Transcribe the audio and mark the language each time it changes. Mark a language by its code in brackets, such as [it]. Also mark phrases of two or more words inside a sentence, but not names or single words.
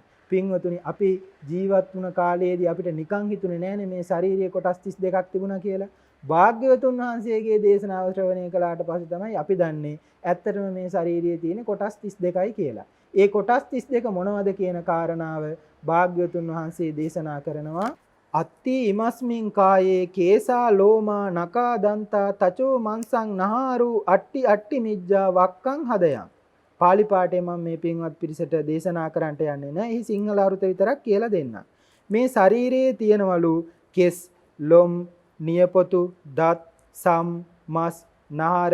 [si] පින්වතුනි අපි ජීවත් වුණ කාලයේදී අපිට නිකන් හිතුනේ නෑනේ මේ ශාරීරික කොටස් 32ක් තිබුණා කියලා. භාග්‍යවතුන් වහන්සේගේ දේශනාව ශ්‍රවණය කළාට පස්සේ තමයි අපි දන්නේ ඇත්තටම මේ ශාරීරියේ තියෙන කොටස් 32යි කියලා. ඒ කොටස් 32 මොනවද කියන කාරණාව භාග්‍යවතුන් වහන්සේ දේශනා කරනවා. [pi] අත්ති ඉමස්මින් කායේ කේසා ලෝමා නකා දන්තා තචෝ මන්සං නහාරු අට්ටි අට්ටි මිජ්ජා වක්කං හදයන්. [si] පාලි පාඨයේ මම මේ පින්වත් පිරිසට දේශනා කරන්නට යන්නේ නැහැ. එහි සිංහල අරුත විතරක් කියලා දෙන්නම්. මේ ශරීරයේ තියෙනවලු කෙස්, ලොම්, නියපොතු, දත්, සම්, මස්, නහර,